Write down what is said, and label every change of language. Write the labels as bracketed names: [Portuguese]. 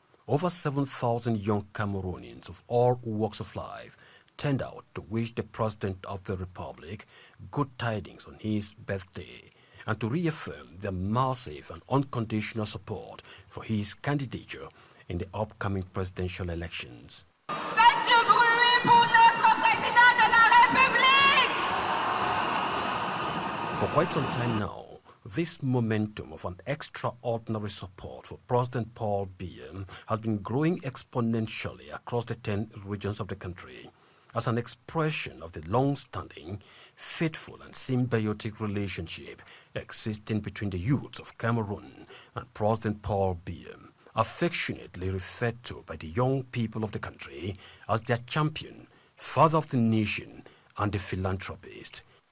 [English] Over 7,000 young Cameroonians of all walks of life turned out to wish the President of the Republic good tidings on his birthday and to reaffirm their massive and unconditional support for his candidature in the upcoming presidential elections. [French] Faites du bruit pour notre président de la République! [English] For quite some time now, this momentum of an extraordinary support for President Paul Biya has been growing exponentially across the 10 regions of the country as an expression of the long-standing, faithful and symbiotic relationship existing between the youths of Cameroon and President Paul Biya, affectionately referred to by the young people of the country as their champion, father of the nation, and the philanthropist.